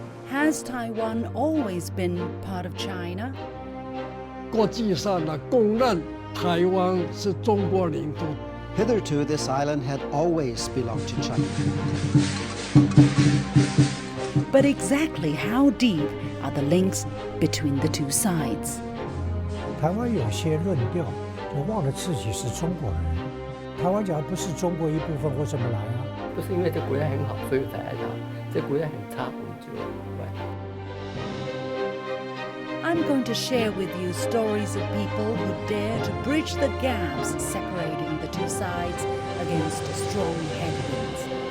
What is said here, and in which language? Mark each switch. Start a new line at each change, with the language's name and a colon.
English: Has Taiwan always been part of China?
Chinese: 国际上呢，公认台湾是中国领土。
English: Hitherto, this island had always belonged to China. But exactly how deep are the links between the two sides?
Chinese: 台湾有些论调就忘了自己是中国人。台湾假如不是中国一部分，为什么来啊？不是因为这国家很好，所以才来它。这国家很差，我们就来。
English: I'm going to share with you stories of people who dare to bridge the gaps separating the two sides against strong headwinds.